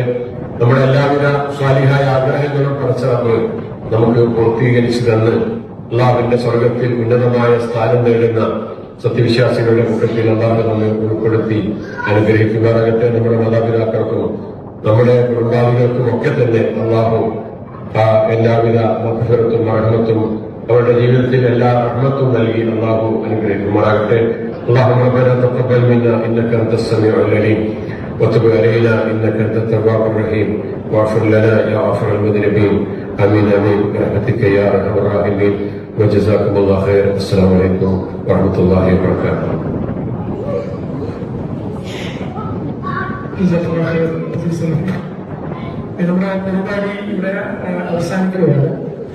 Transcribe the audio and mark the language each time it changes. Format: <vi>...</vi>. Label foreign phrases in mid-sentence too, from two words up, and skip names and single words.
<ml>നമ്മുടെ എല്ലാവിധ സ്വാലിഹായ ആഗ്രഹങ്ങളും പടച്ചറബ് നമുക്ക് പൂർത്തീകരിച്ചു തന്ന് അള്ളാഹുവിന്റെ സ്വർഗത്തിൽ ഉന്നതമായ സ്ഥാനം നേടുന്ന സത്യവിശ്വാസികളുടെ കൂട്ടത്തിൽ അള്ളാഹു നമ്മെ ഉൾപ്പെടുത്തി അനുഗ്രഹിക്കുമാറാകട്ടെ. നമ്മുടെ മാതാപിതാക്കൾക്കും നമ്മുടെ കുടുംബാദികൾക്കും ഒക്കെ തന്നെ അള്ളാഹു എല്ലാവിധ മഗ്ഫിറത്തും റഹ്മത്തും അവരുടെ ജീവിതത്തിൽ എല്ലാ റഹ്മത്തും നൽകി അള്ളാഹു അനുഗ്രഹിക്കുമാറാകട്ടെ.</ml> <ar>اللهم ربنا تقبل منا انك انت السميع العليم وتب علينا انك انت التواب الرحيم واغفر لنا يا غافر المذنبين آمين آمين برحمتك يا أرحم الراحمين وجزاكم الله خير. السلام عليكم ورحمة الله وبركاته.</ar> <ml>നമ്മുടെ പരിപാടി ഇവിടെ അവസാനിക്കുകയാണ്.</ml>